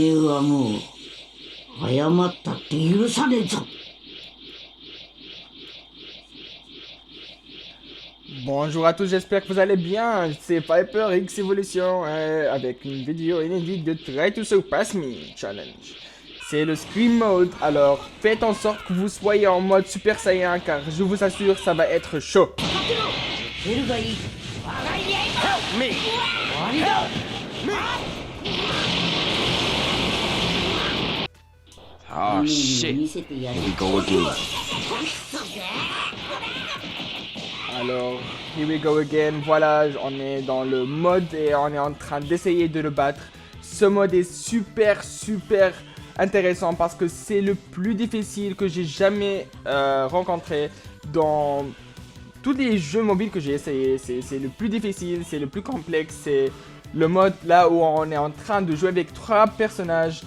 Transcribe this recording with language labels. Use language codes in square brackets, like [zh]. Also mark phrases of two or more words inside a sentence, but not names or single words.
[ja] はもう謝ったって許さねえぞ。 [fr] Bonjour à tous, j'espère que vous allez bien. C'est Piper X Evolution avec une vidéo inédite de Try to Surpass Me Challenge. C'est le Scream Mode, alors faites en sorte que vous soyez en mode Super Saiyan car je vous assure ça va être chaud. [ja] 出るがいい。我が家へ。 [en] Help me! [ja] 終わりだ。 Oh 見 [en] shit. [ja] せてやる。 [en] Here we go again. Alors, here we go again. [fr] Voilà, on est dans le mode et on est en train d'essayer de le battre. Ce mode est super intéressant parce que c'est le plus difficile que j'ai jamais rencontré dans tous les jeux mobiles que j'ai essayé. C'est le plus difficile, c'est le plus complexe. C'est le mode là où on est en train de jouer avec 3 personnages.